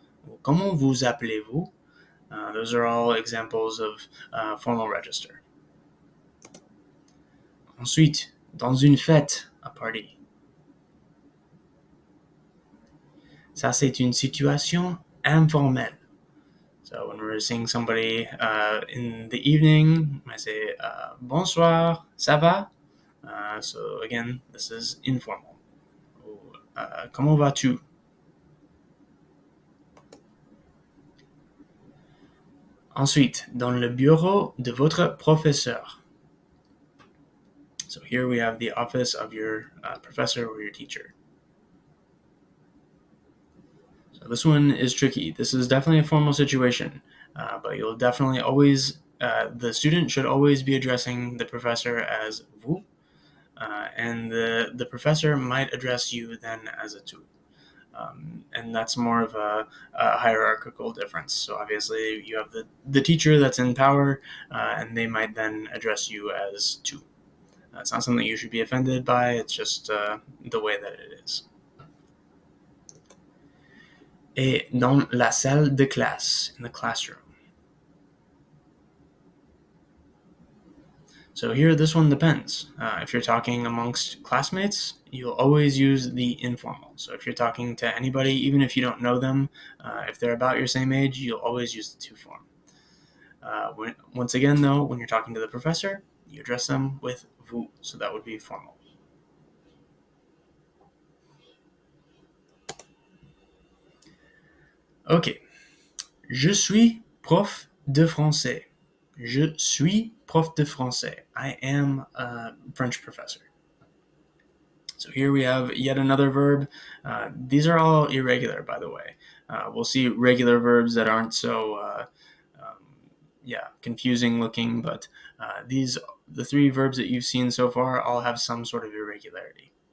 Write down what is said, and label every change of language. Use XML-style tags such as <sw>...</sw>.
<fr>Or, comment vous appelez-vous?</fr> <en>Those are all examples of formal register.</en> <fr>Ensuite, dans une fête,</fr> <en>a party.</en> <fr>Ça, c'est une situation informelle.</fr> <en>So when we're seeing somebody in the evening, I say</en> <fr>bonsoir, ça va?</fr> <en>So again, this is informal.</en> <fr>Comment vas-tu? Ensuite, dans le bureau de votre professeur.</fr> <en>So here we have the office of your professor or your teacher. So this one is tricky. This is definitely a formal situation, but you'll definitely always, the student should always be addressing the professor as vous, and the professor might address you then as a tu. And that's more of a hierarchical difference. So obviously you have the teacher that's in power, and they might then address you as tu. It's not something you should be offended by. It's just the way that it is.</en> <fr>est dans la salle de classe,</fr> <en>in the classroom. So here, this one depends. If you're talking amongst classmates, you'll always use the informal. So if you're talking to anybody, even if you don't know them, if they're about your same age, you'll always use the to form. Once again, though, when you're talking to the professor, you address them with vous, so that would be formal. Ok.</en> <fr>Je suis prof de français. Je suis prof de français.</fr> <en>I am a French professor. So here we have yet another verb. These are all irregular, by the way. We'll see regular verbs that aren't so, confusing looking, but the three verbs that you've seen so far all have some sort of irregularity.</en>